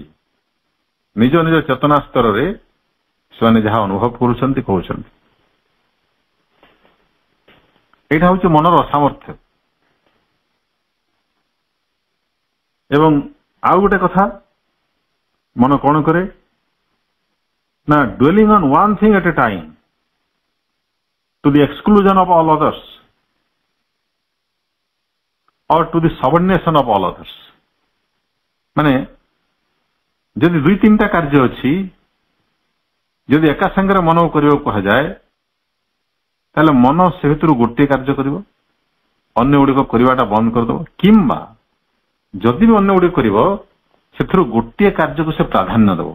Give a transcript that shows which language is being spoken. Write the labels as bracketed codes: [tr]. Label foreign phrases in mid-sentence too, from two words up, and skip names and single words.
[or] ନିଜ ନିଜ ଚେତନା ସ୍ତରରେ ସେମାନେ ଯାହା ଅନୁଭବ କରୁଛନ୍ତି କହୁଛନ୍ତି। ଏଇଟା ହଉଛି ମନର ଅସାମର୍ଥ୍ୟ। ଏବଂ ଆଉ ଗୋଟେ କଥା, ମନ କଣ କରେ ନା, [en] dwelling on one thing at a time to the exclusion of all others or to the subordination of all others। [or] ମାନେ ଯଦି ଦୁଇ ତିନିଟା କାର୍ଯ୍ୟ ଅଛି, ଯଦି ଏକା ସାଙ୍ଗରେ ମନକୁ କରିବାକୁ କୁହାଯାଏ, ତାହେଲେ ମନ ସେ ଭିତରୁ ଗୋଟିଏ କାର୍ଯ୍ୟ କରିବ, ଅନ୍ୟ ଗୁଡ଼ିକ କରିବାଟା ବନ୍ଦ କରିଦେବ। କିମ୍ବା ଯଦି ବି ଅନ୍ୟ ଗୁଡ଼ିକ କରିବ, ସେଥିରୁ ଗୋଟିଏ କାର୍ଯ୍ୟକୁ ସେ ପ୍ରାଧାନ୍ୟ ଦେବ।